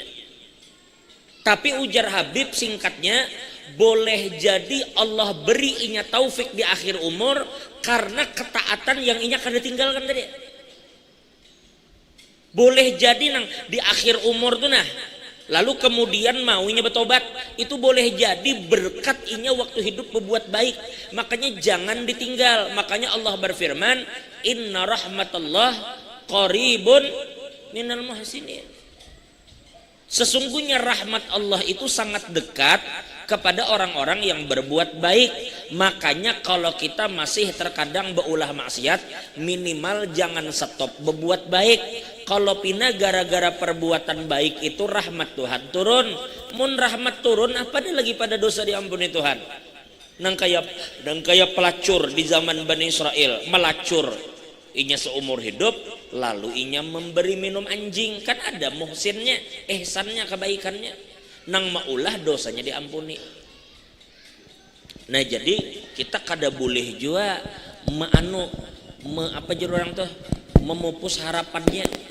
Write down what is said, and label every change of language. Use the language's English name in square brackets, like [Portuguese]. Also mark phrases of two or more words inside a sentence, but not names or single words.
[Banjar] Tapi ujar Habib singkatnya, boleh jadi Allah beri inya taufik di akhir umur karena ketaatan yang inya kada tinggalkan tadi. Boleh jadi nang di akhir umur tuh nah, lalu kemudian maunya bertobat, itu boleh jadi berkat inya waktu hidup berbuat baik. Makanya jangan ditinggal. Makanya Allah berfirman, [Arabic] إن رحمة الله قريب من المحسنين. [Indonesian] Sesungguhnya rahmat Allah itu sangat dekat kepada orang-orang yang berbuat baik. [Banjar] Makanya kalau kita masih terkadang berulah maksiat, minimal jangan stop berbuat baik. Kalau pina gara-gara perbuatan baik itu rahmat Tuhan turun. Mun rahmat turun, apa dia lagi pada dosa diampuni Tuhan? Nang kayak pelacur di zaman Bani Israel, melacur inya seumur hidup, lalu inya memberi minum anjing. Kan ada muhsinnya, ihsannya, kebaikannya. Nang maulah dosanya diampuni. Nah jadi kita kada boleh juga orang tuh memupus harapannya.